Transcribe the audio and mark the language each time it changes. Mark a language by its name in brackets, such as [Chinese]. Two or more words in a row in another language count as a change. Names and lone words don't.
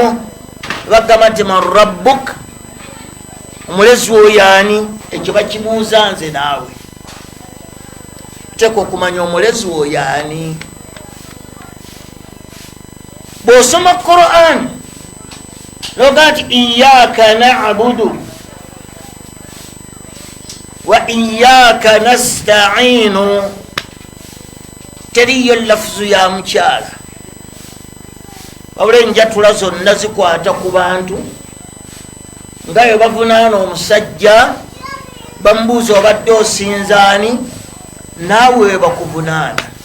[Ganda] Bagamba nti [Arabic] من ربك, [Ganda] omulezi woyaani, ekyo bakibuuza nze naawe. Teeka okumanya omulezi woyaani. Bw'osoma Quran noga nti [Arabic] إياك نعبد وإياك نستعين, [Ganda] teriyo lafuzu ya mukyala, wabula enjatula zonna zikwata ku bantu nga bwe bavunaana omusajja bamubuuza obadde osinzaani, naawe we bakuvunaana.